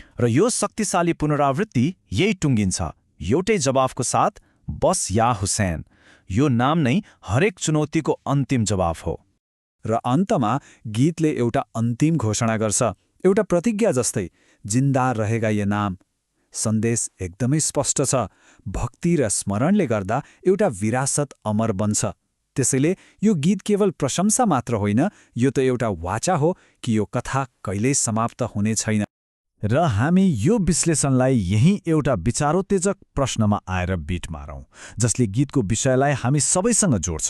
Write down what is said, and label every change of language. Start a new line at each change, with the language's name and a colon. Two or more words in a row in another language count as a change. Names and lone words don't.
Nepali: र यो शक्तिशाली पुनरावृत्ति यही टुङ्गिन्छ एउटै जवाफको साथ,
Urdu: बस या हुसैन।
Nepali: यो नाम नै हरेक चुनौतीको अन्तिम जवाफ हो। र अन्तमा गीतले एउटा अन्तिम घोषणा गर्छ, एउटा प्रतिज्ञा जस्तै,
Urdu: जिन्दा रहेगा ये नाम।
Nepali: सन्देश एकदमै स्पष्ट छ, भक्ति र स्मरणले गर्दा एउटा विरासत अमर बन्छ। त्यसैले यो गीत केवल प्रशंसा मात्र होइन, यो त एउटा वाचा हो कि यो कथा कहिल्यै समाप्त हुने छैन। र हामी यो विश्लेषणलाई यही एउटा विचारोत्तेजक प्रश्नमा आएर बिट मारौँ, जसले गीतको विषयलाई हामी सबैसँग जोड्छ।